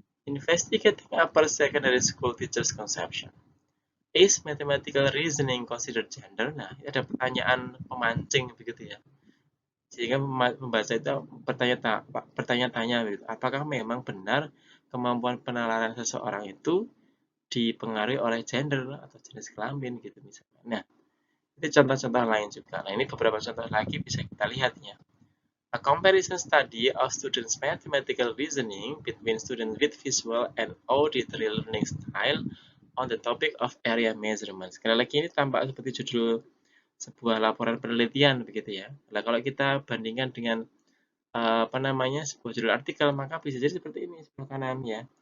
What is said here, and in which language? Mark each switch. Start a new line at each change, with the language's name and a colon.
English: Investigating Upper Secondary School Teachers' Conception. Is mathematical reasoning considered gender?
Indonesian: Nah, ini ada pertanyaan pemancing begitu ya. Sehingga membaca itu bertanya-tanya gitu. Apakah memang benar kemampuan penalaran seseorang itu dipengaruhi oleh gender atau jenis kelamin gitu misalnya. Nah, itu contoh-contoh lain juga. Nah, ini beberapa contoh lagi bisa kita lihatnya.
English: A comparison study of students' mathematical reasoning between students with visual and auditory learning style on the topic of area measurement.
Indonesian: Sekali lagi ini tampak seperti judul sebuah laporan penelitian begitu ya. Nah, kalau kita bandingkan dengan apa namanya sebuah judul artikel maka bisa jadi seperti ini sebelah kanan ya.